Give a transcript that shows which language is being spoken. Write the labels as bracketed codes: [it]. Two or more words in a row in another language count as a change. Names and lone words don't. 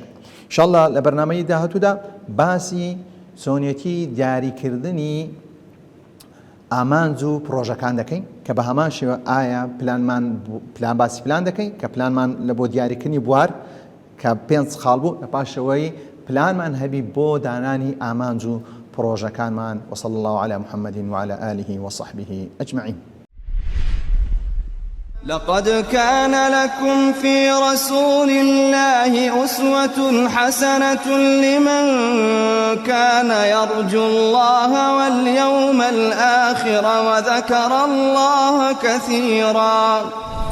[ckb] ئینشاءالله لە بەرنامەی داهاتوودا باسی چۆنیەتی دیاریکردنی ئامانج و پرۆژەکان دەکەین کە بە هەمان شێوە ئایا پلان باسی پلان دەکەین کە پلانمان لە بۆ دیاریکردنی بوار کە پێنج خاڵ بوو لە پاشەوەی پلانمان هەبی بۆ دانانی ئامانج و پرۆژەکانمان [ar] وصلى الله على محمد وعلى آله وصحبه أجمعين. لقد كان لكم في رسول الله أسوة حسنة لمن كان يرجو الله واليوم الآخر وذكر الله كثيرا.